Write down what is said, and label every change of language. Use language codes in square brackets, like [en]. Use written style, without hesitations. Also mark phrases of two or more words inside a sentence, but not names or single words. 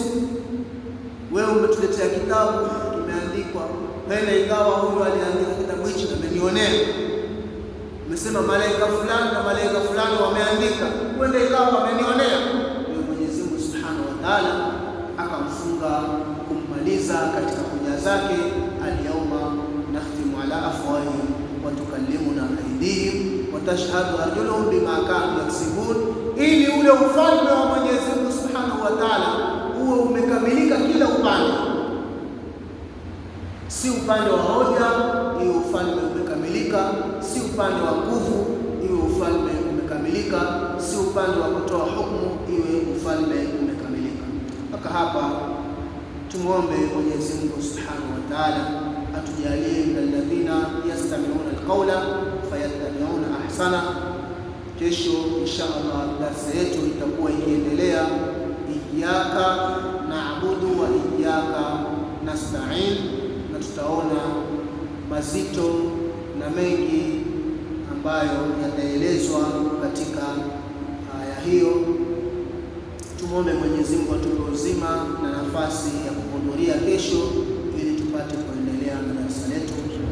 [sw] Wewe umetuletea kitabu kimeandikwa, maana ingawa huyu aliandika kitabu hichi amenionea, umesema malaika fulani na malaika fulani wameandika, kwenda ikawa amenionea. Ndio Mwenyezi Mungu [ar] سبحانه وتعالى [sw] akamfunga kummaliza katika hoja zake, [ar] اليوم نختم على أفواههم وتكلمنا أيديهم وتشهد أرجلهم بما كانوا يكسبون, [sw] ili ule ufalme wa Mwenyezi Mungu [ar] سبحانه وتعالى [sw] uwe umekamilika kila upande, si upande wa hoja iwe ufalme umekamilika, si upande wa nguvu iwe ufalme umekamilika, si upande wa kutoa hukumu iwe ufalme umekamilika. Mpaka hapa tumuombe Mwenyezi Mungu [ar] سبحانه وتعالى [sw] atujalie [ar] من الذين يستمعون القول فيتبعون أحسن. [sw] Kesho inshallah darasa yetu itakuwa ikiendelea [ar] إياك نعبد وإياك نستعين, [sw] na tutaona mazito na mengi ambayo yataelezwa katika aya hiyo. Tumwombe Mwenyezi Mungu atupe uzima na nafasi ya kuhudhuria kesho ili tupate kuendelea na darasa letu.